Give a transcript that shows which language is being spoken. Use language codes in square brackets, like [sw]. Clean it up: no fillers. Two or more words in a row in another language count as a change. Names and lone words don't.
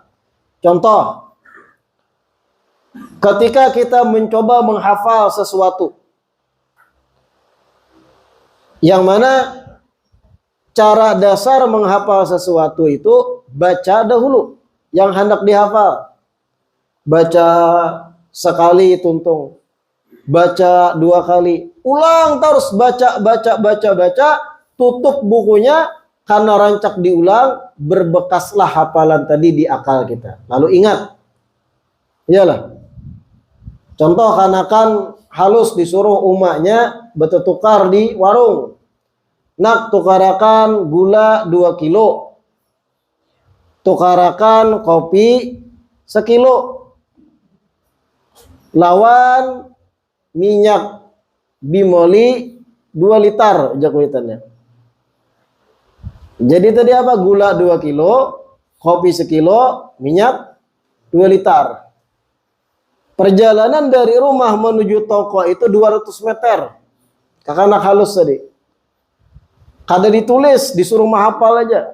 [id] Contoh, ketika kita mencoba menghafal sesuatu, yang mana cara dasar menghafal sesuatu itu baca dahulu yang hendak dihafal. [bjn] Baca sekali tuntung, baca 2 kali, ulang terus baca, tutup bukunya, karena rancak diulang, berbekaslah hafalan tadi di akal kita. [id] Lalu ingat, iyalah. [bjn] Contoh kanakan halus disuruh umaknya bertukar di warung. Nak tukarakan gula 2 kilo. Tukarakan kopi 1 kilo. Lawan minyak bimoli 2 liter jakuitannya. [id] Jadi tadi apa? Gula 2 kilo, kopi 1 kilo, minyak 2 liter. Perjalanan dari rumah menuju toko itu 200 meter. [bjn] Kakak halus tadi. Kada ditulis, disuruh menghafal aja.